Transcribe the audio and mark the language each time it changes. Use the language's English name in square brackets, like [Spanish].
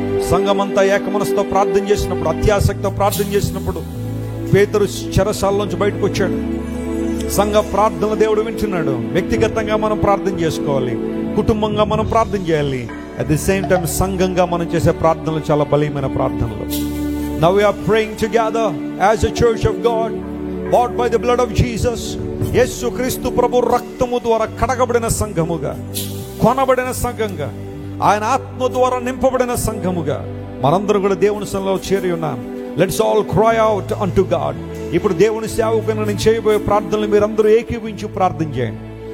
[Telugu] సంఘమంతా ఏక మనసుతో ప్రార్థన చేసినప్పుడు, అత్యాసక్తితో ప్రార్థన చేసినప్పుడు పేతురు చెరసాలలోంచి బయటకు వచ్చాడు. సంఘ ప్రార్థనలు దేవుడు వింటున్నాడు. వ్యక్తిగతంగా మనం ప్రార్థన చేసుకోవాలి, కుటుంబంగా మనం ప్రార్థన చేయాలి. [English] at the same time [Telugu] సంఘంగా మనం చేసే ప్రార్థనలు చాలా బలీయమైన ప్రార్థనలు. [English] Now we are praying together as a church of God, bought by the blood of Jesus. [Telugu] యేసు క్రీస్తు ప్రభు రక్తము ద్వారా కడగబడిన సంఘముగా, కొనబడిన సంఘంగా, ఆయన ఆత్మ ద్వారా నింపబడిన సంఘముగా మనందరూ కూడా దేవుని సన్నిధిలో చేరి ఉన్నాం. [English] Let's all cry out unto God. [Telugu] ఇప్పుడు దేవుని సేవకుని నేను చేయబోయే ప్రార్థనలు మీరందరూ ఏకీవించి ప్రార్థన చేయండి.